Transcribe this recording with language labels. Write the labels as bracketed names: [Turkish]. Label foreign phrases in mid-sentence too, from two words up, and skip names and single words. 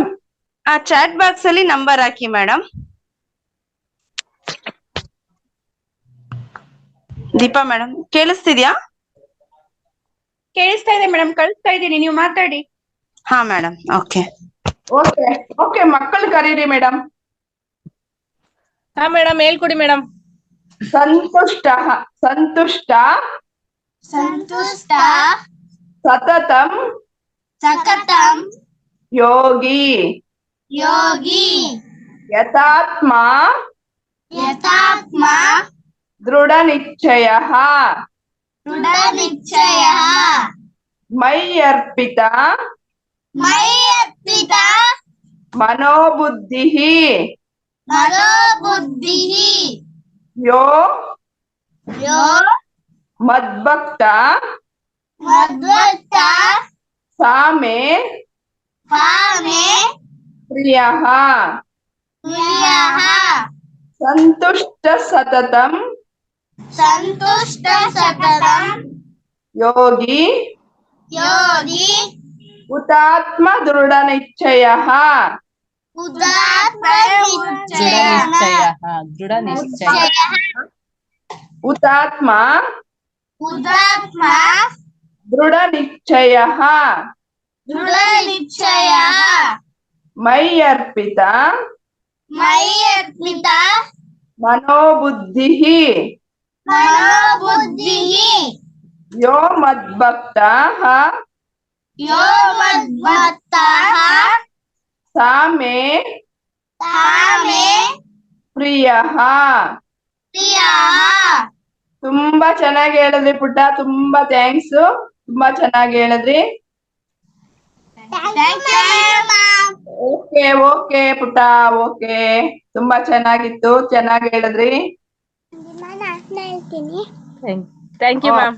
[Kannada] ಆ [English] chat box [Kannada] ಅಲ್ಲಿ ನಂಬರ್ ಹಾಕಿ ಮೇಡಮ್. ದೀಪಾ ಮೇಡಮ್ ಕೇಳಿಸ್ತಿದ್ಯಾ? ಕೇಳಿಸ್ತಾ ಇದೆ ಮೇಡಮ್, ಕಳಿಸ್ತಾ ಇದ್ದೀನಿ, ನೀವು ಮಾತಾಡಿ. ಹಾ ಮೇಡಮ್. ಓಕೆ ಓಕೆ ಓಕೆ. ಮಕ್ಕಳು ಕರೀರಿ ಮೇಡಮ್. ಹಾ ಮೇಡಮ್, ಹೇಳ್ಕೊಡಿ ಮೇಡಮ್. [Sanskrit] ಸಂತುಷ್ಟ ಸಂತುಷ್ಟ ಸಂತುಷ್ಟ ಸತತಂ ಸಕತಂ ಯೋಗಿ ಯೋಗಿ ಯಥಾತ್ಮ ಯಥಾತ್ಮ ದೃಢ ನಿಶ್ಚಯ ದೃಢ ನಿಶ್ಚಯ ಮೈ ಅರ್ಪಿತ ಮೈ ಅರ್ಪಿತ ಮನೋಬುದ್ಧಿ ಮನೋಬುದ್ಧಿ ಯೋ ಯೋ ಮದ್ಭಕ್ತ ಮದ್ಭಕ್ತ ಸಾಮೆ ಪಾಮೆ ಪ್ರಿಯಃ ಪ್ರಿಯಃ ಸಂತುಷ್ಟ ಸತತಂ ಸಂತುಷ್ಟ ಸತತಂ ಯೋಗಿ ಯೋಗಿ ಹುತಾತ್ಮ ದೃಢ ನಿಶ್ಚಯ ಉದಾತ್ತ ನಿಶ್ಚಯ ದೃಢ ನಿಶ್ಚಯ. ಹುತಾತ್ಮ ಉದಾತ್ಮ ದೃಢ ನಿಶ್ಚಯ ದೃಢ ನಿಶ್ಚಯ ಮೈ ಅರ್ಪಿತ ಮೈ ಅರ್ಪಿತ ಮನೋಬುದ್ಧಿ ಮನೋಬುದ್ಧಿ ಯೋ ಮದ್ಭಕ್ತ ಯೋ ಮದ್ಭಕ್ತಃ ಸಾಮೆ ತಾಮೇ ಪ್ರಿಯಃ. ಪ್ರಿಯಃ. [Kannada] ತುಂಬಾ ಚೆನ್ನಾಗಿ ಹೇಳಿದ್ರಿ ಪುಟ್ಟ, ತುಂಬಾ ಥ್ಯಾಂಕ್ಸ್. ತುಂಬಾ ಚೆನ್ನಾಗಿ ಹೇಳಿದ್ರಿ. ಓಕೆ ಓಕೆ ಪುಟ್ಟ, ಓಕೆ. ತುಂಬಾ ಚೆನ್ನಾಗಿತ್ತು, ಚೆನ್ನಾಗಿ ಹೇಳಿದ್ರಿ. [English] Thank you ma'am.